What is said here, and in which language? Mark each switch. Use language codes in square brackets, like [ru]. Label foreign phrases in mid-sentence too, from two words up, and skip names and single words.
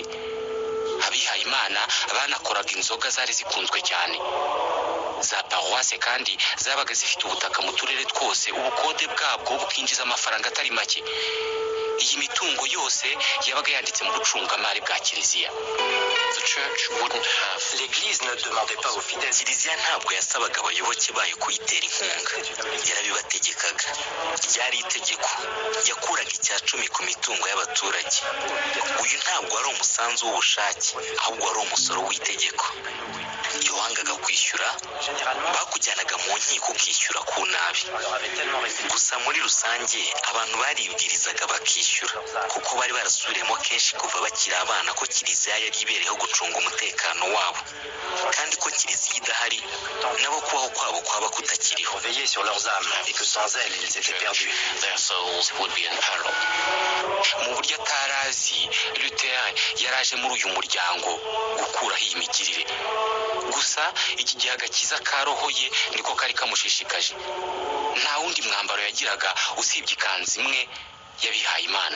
[rw] Abihaye imana banakoraga inzoga zari zikunzwe cyane. Za paroisse kandi zabaga zifite ubutaka mu turere twose, ubukode bwabwo bukinjiza amafaranga atari make. Iyi mitungo yose yabaga yanditse mu bucungamari bwa kiliziya. [en] The church wouldn't have. [fr] L'église ne demandait pas aux fidèles. [rw] Kiliziya ntabwo yasabaga abayoboke bayo kuyitera inkunga, yarabibategekaga. Ryari itegeko, yakuraga 10% ku mitungo y'abaturage. Uyu ntabwo wari umusanzu w'ubushake, ahubwo wari umusoro w'itegeko. Iyo wangaga kwishyura bakujyanaga mu nkiko ukishyura ku nabi. Gusa muri rusange abantu baribwirizaga bakishyura, kuko bari barasubiremo kenshi kuva bakiri abana ko kiliziya yari ibereyeho gucunga umutekano wabo, kandi ko kiliziya idahari nabo kubaho kwabo kwaba kutakiriho. [fr] Veiller sur leurs âmes et que sans elles ils étaient perdus. [en] Their souls would be in peril. [rw] Mu buryo atarazi, Luther yaraje muri uyu muryango gukuraho iyi migirire. Gusa iki gihe agakiza ka roho ye niko kari kamushishikaje. Nta wundi mwambaro yagiraga usibye ikanzu imwe y'abihaye imana.